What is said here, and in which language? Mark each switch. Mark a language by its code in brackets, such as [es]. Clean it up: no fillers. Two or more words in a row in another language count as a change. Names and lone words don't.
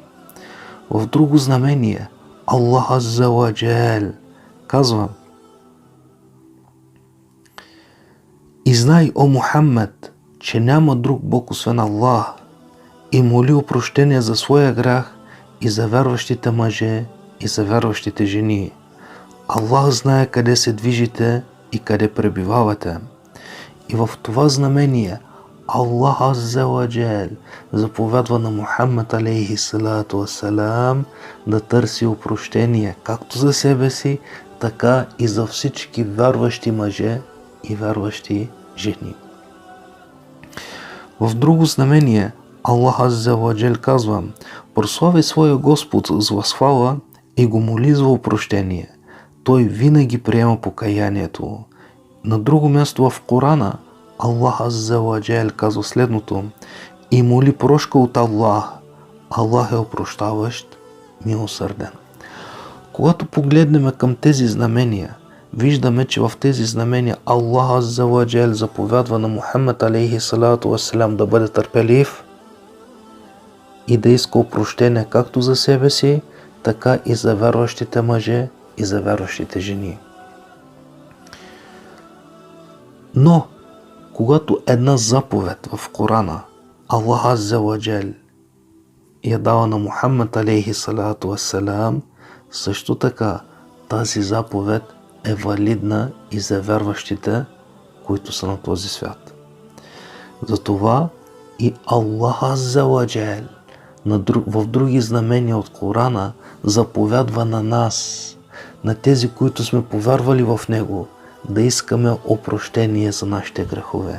[bg] В друго знамение Аллах [ar] عز وجل [bg] казва: и знай, о Мухаммад, че няма друг Бог освен Аллах, и моли опрощение за своя грях и за вярващите мъже и за вярващите жени. Аллах знае къде се движите и къде пребивавате. И в това знамение Аллах [ar] عز وجل [bg] заповядва на Мухаммад [ar] عليه الصلاة والسلام [bg] да търси опрощение както за себе си, така и за всички вярващи мъже и вярващи жени. В друго знамение Аллах [ar] عز وجل [bg] казва: прослави своя Господ с възхвала и го моли за опрощение. Той винаги приема покаянието. На друго място в Корана Аллах [ar] عز وجل [bg] казва следното: и моли прошка от Аллах. Аллах е опрощаващ, милосърден. Когато погледнем към тези знамения, виждаме, че в тези знамения Аллах [ar] عز وجل [bg] заповядва на Мухаммад [ar] عليه الصلاة والسلام [bg] да бъде търпелив и да иска опрощение както за себе си, така и за вярващите мъже и за вярващите жени. Но когато една заповед в Корана Аллах [ar] عز وجل [bg] я дава на Мухаммад [ar] عليه الصلاة والسلام, [bg] също така тази заповед е валидна и за вярващите, които са на този свят. Затова и Аллах [ar] عز وجل [bg] в други знамения от Корана заповядва на нас, на тези, които сме повярвали в Него, да искаме опрощение за нашите грехове.